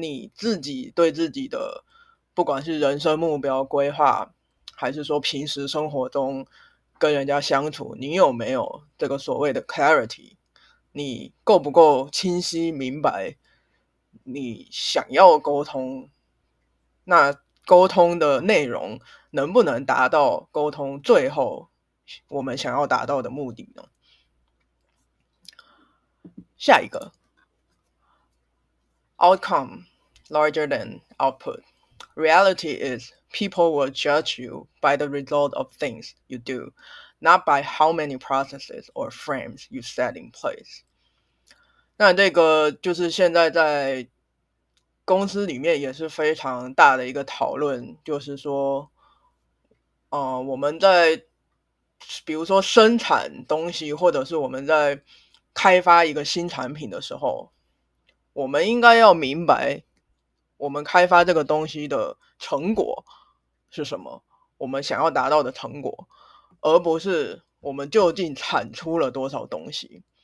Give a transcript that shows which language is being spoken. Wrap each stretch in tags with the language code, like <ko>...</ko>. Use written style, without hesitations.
<zh>你自己对自己的，不管是人生目标规划，还是说平时生活中跟人家相处，你有没有这个所谓的 clarity？你够不够清晰明白你想要沟通那沟通的内容能不能达到沟通最后我们想要达到的目的呢？下一个</zh> <en>outcome larger than output. Reality is people will judge you by the result of things you do, not by how many processes or frames you set in place.</en> <zh>那这个就是现在在公司里面也是非常大的一个讨论，就是说，我们在比如说生产东西，或者是我们在开发一个新产品的时候，我们应该要明白，我们开发这个东西的成果是什么，我们想要达到的成果，而不是我们究竟产出了多少东西。</zh>